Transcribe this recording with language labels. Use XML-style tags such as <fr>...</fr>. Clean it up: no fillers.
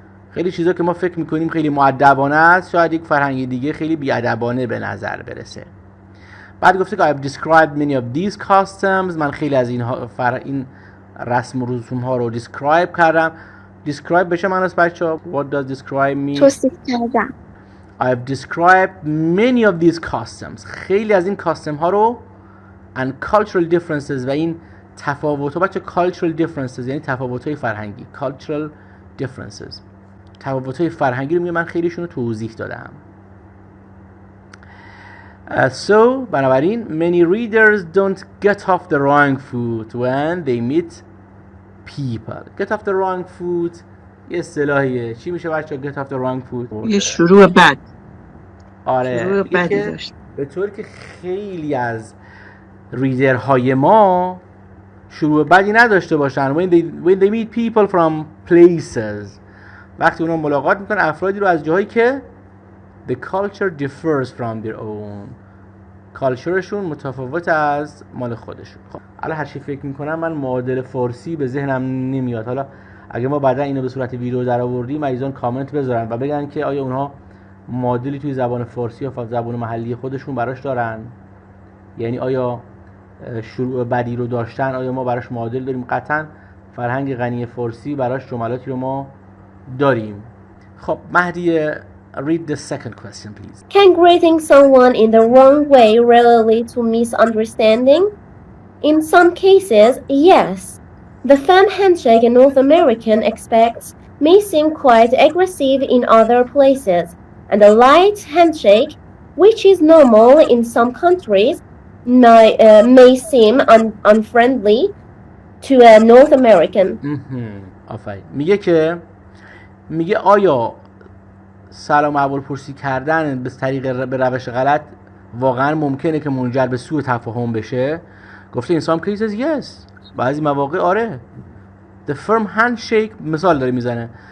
<fa>خیلی چیزا که ما فکر میکنیم خیلی مؤدبانه است، شاید یک فرهنگی دیگه خیلی بی‌ادبانه به نظر برسه. بعد گفته که</fa> <en>I've described many of these customs.</en> <fa>من خیلی از این رسم و رسوم ها رو describe کردم.</fa> <en>describe</en> <fa>بشه معناست بچه‌ها؟</fa> <en>What does describe mean؟</en> <fa>توصیف کردم.</fa> <en>I've described many of these customs.</en> <fa>خیلی از این کاستم ها رو</fa> <en>and cultural differences</en> <fa>و این تفاوت ها. بچه cultural differences یعنی تفاوت های فرهنگی. cultural differences تفاوت های فرهنگی رو من خیلیشون رو توضیح دادم.</fa> <en>So بنابراین many readers don't get off the wrong foot when they meet people. Get off the wrong foot</en> <fa>یه اصطلاحیه. چی میشه بچه</fa> <en>get off the wrong foot؟</en> <fa>یه شروع بد. آره شروع بدی داشت. به طور که خیلی از ریدرهای ما شروع بدی نداشته باشن.</fa> <en>when they meet people from places،</en> <fa>وقتی اونا ملاقات میکنن افرادی رو از جاهایی که</fa> <en>the culture differs from their own،</en> <fa>کالچرشون متفاوت از مال خودشون. خب الان هر چی فکر میکنم من معادل فارسی به ذهنم نمیاد. حالا اگه ما بعدا اینو به صورت ویدیو در آوردیم مریضان کامنت بذارن و بگن که آیا اونها معادلی توی زبان فارسی یا زبان محلی خودشون براش دارن، یعنی آیا شروع بدی رو داشتن، آیا ما براش معادل داریم؟ قطعا فرهنگ غنی فارسی براش جملاتی رو ما داریم.</fa> <en>خب مهدی read the second question please. Can greeting someone in the wrong way really lead to misunderstanding? In some cases, yes. The firm handshake a North American expects may seem quite aggressive in other places, and a light handshake, which is normal in some countries, may seem unfriendly to a North American.</en> <fa>آفرین. میگه آیا سلام اول پرسی کردن به روش غلط واقعا ممکنه که منجر به سوء تفاهم بشه؟ گفته</fa> <en>in some cases yes.</en> <fa>بعضی مواقع آره.</fa> <en>The firm handshake</en> <fa>مثال داره میزنه.</fa>